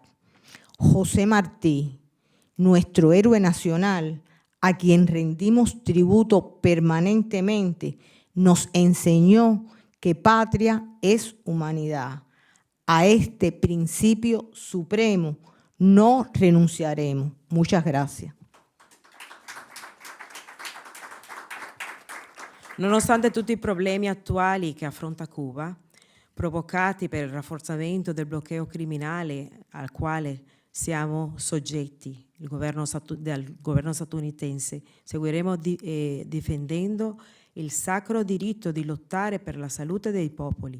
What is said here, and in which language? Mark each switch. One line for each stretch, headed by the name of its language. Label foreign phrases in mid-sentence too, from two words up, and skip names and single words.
Spanish: José Martí, nuestro héroe nacional, a quien rendimos tributo permanentemente, nos enseñó que patria es humanidad. A este principio supremo no renunciaremos. Muchas gracias.
Italian: Nonostante tutti i problemi attuali che affronta Cuba, provocati per il rafforzamento del bloqueo criminale al quale siamo soggetti, del governo statunitense, seguiremo difendendo il sacro diritto di lottare per la salute dei popoli.